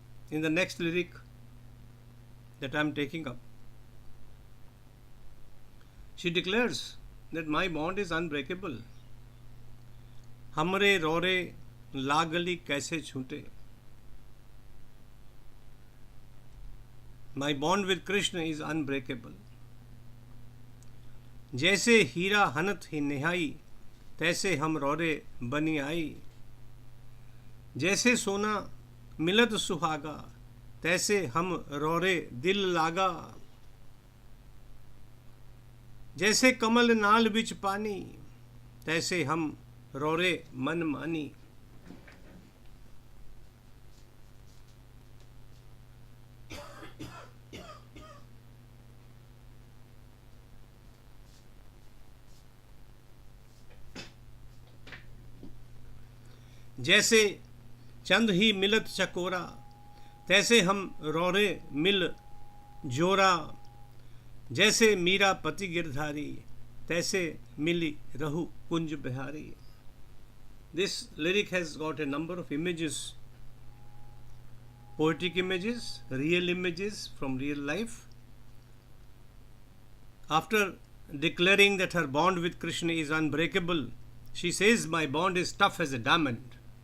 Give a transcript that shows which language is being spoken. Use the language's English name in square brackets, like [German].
[English] In the next lyric that I am taking up, she declares that my bond is unbreakable. [Hindi] हमरे रोरे लागली कैसे छूटे. [English] My bond with Krishna is unbreakable. [Hindi] जैसे हीरा हनत ही निहाई, तैसे हम रोरे बनी आई. जैसे सोना मिलत सुहागा, तैसे हम रोरे दिल लागा. जैसे कमल नाल बिच पानी, तैसे हम रोरे मन मानी। जैसे चंद ही मिलत चकोरा, तैसे हम रोरे मिल जोरा। जैसे मीरा पति गिरधारी, तैसे मिली रहु Kunj Bihari. [English] This lyric has got a number of images, poetic images, real images from real life. After declaring that her bond with Krishna is unbreakable, she says, "My bond is tough as a diamond.